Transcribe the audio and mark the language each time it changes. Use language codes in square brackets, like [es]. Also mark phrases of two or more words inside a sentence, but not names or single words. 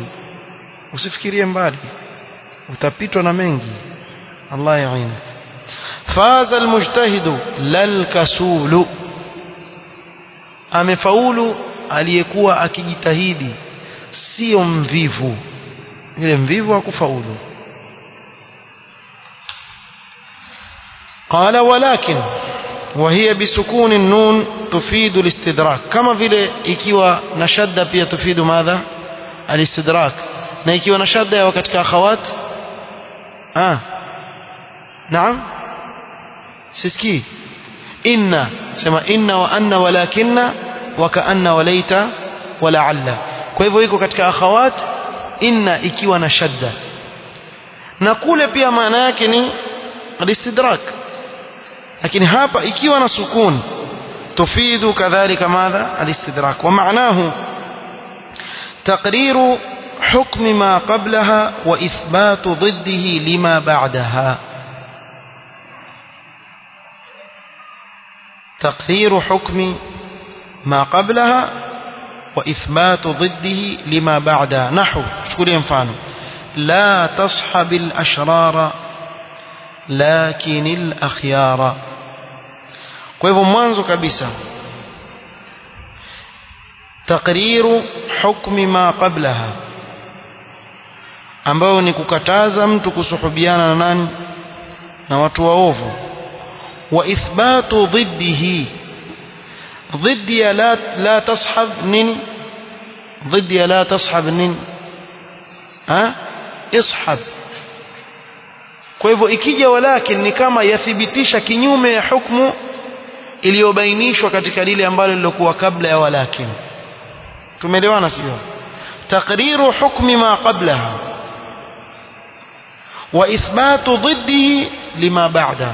[sw] Usifikirie mbali, utapitwa na mengi. [ar] الله يعينا. فاز المجتهد لا الكسول, [sw] amefaulu aliyekuwa akijitahidi, sio mvivu. Yule mvivu hakufaulu. [ar] قال ولكن وهي بسكون النون تفيد الاستدراك, كما [sw] vile ikiwa na shadda pia [ar] تفيد ماذا? Alistidrak. [sw] na ikiwa na shadda ya katika akhawat naam, siski inna, sema [ar] إن وأن ولكن وكأن وليت ولعل. [sw] kwa hivyo iko katika [ar] أخوات إن [sw] ikiwa na shadda, na kule pia maana yake ni alistidrak, lakini hapa ikiwa na sukun [ar] تفيد كذلك ماذا? الاستدراك. ومعناه تقرير حكم ما قبلها وإثبات ضده لما بعدها. تقرير حكم ما قبلها وإثبات ضده لما بعدها. نحو شكرا ينفعنا لا تصحب الأشرار لكن الأخيار. [sw] kwa hivyo mwanzo kabisa [ar] تقرير حكم ما قبلها, [sw] ambao ni kukataza mtu kusuhubiana na nani? Na watu waovu. [ar] وإثبات ضده, ضد لا تصحب نين, ضد لا تصحب نين اصحب. [sw] kwa hivyo ikija walakin ni kama yathibitisha kinyume ya hukumu iliyobainishwa katika lile ambalo lilokuwa kabla ya walakin. Tumeelewana sio? [ar] تقرير حكم ما قبلها وإثبات ضده لما بعد.